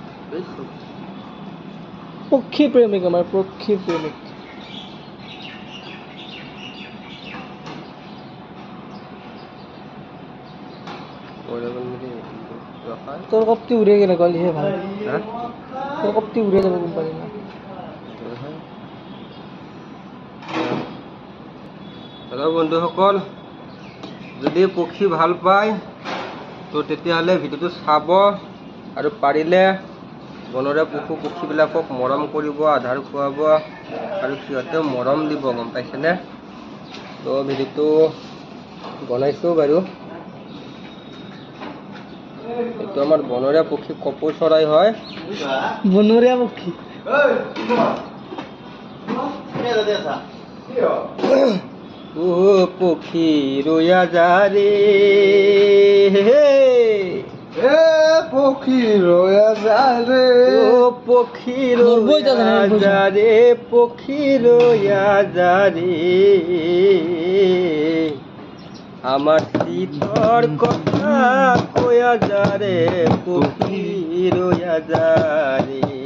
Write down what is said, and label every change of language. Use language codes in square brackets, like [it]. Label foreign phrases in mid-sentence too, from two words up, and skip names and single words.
[bn] পক্ষী প্রেমিক, আমার পক্ষী প্রেমিক। তোর কপটি উড়ে গেলে গলিহে ভাল, তোর কপটি উড়ে যাবে কোম্পানি না। [as] হেল্ল' বন্ধুসকল, যদি পক্ষী ভাল পায় তো তেতিয়াহ'লে ভিডিঅ'টো চাব আৰু পাৰিলে বনৰীয়া পশু পক্ষীবিলাকক মৰম কৰিব, আধাৰ খুৱাব আৰু সিহঁতেও মৰম দিব, গম পাইছেনে? তো ভিডিঅ'টো বনাইছোঁ বাৰু। এইটো আমাৰ বনৰীয়া পক্ষী কপৌ চৰাই হয়। বনৰীয়া পক্ষী [bn] ও পক্ষী রইয়া যা রে, পক্ষী রয়া যা রে, ও পক্ষী রইয়া যা রে, পক্ষী রইয়া যা রে, আমার শীতর কথা কয়া যা রে, পক্ষী রইয়া যা রে।